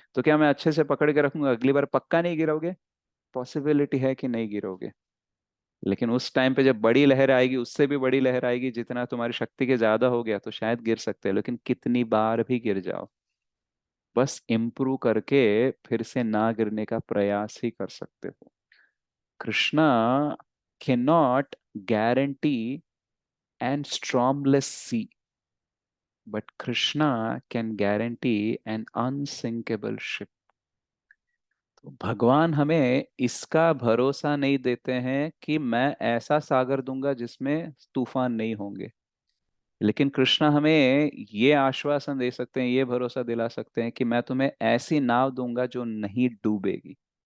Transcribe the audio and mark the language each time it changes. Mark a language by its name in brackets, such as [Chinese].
[Hindi] तो क्या मैं अच्छे से पकड़ के रखूंगा, अगली बार पक्का नहीं गिरोगे? पॉसिबिलिटी है कि नहीं गिरोगे, लेकिन उस टाइम पे जब बड़ी लहर आएगी, उससे भी बड़ी लहर आएगी, जितना तुम्हारी शक्ति के ज्यादा हो गया तो शायद गिर सकते हैं, लेकिन कितनी बार भी गिर जाओ, बस इम्प्रूव करके फिर से ना गिरने का प्रयास ही कर सकते हो। [English] Krishna cannot guarantee an stormless sea, but Krishna can guarantee an unsinkable ship। [Hindi] तो भगवान हमें इसका भरोसा नहीं देते हैं कि मैं ऐसा सागर दूंगा जिसमें तूफान नहीं होंगे, लेकिन कृष्णा हमें ये आश्वासन दे सकते हैं, ये भरोसा दिला सकते हैं कि मैं तुम्हें ऐसी नाव दूंगा जो नहीं डूबेगी।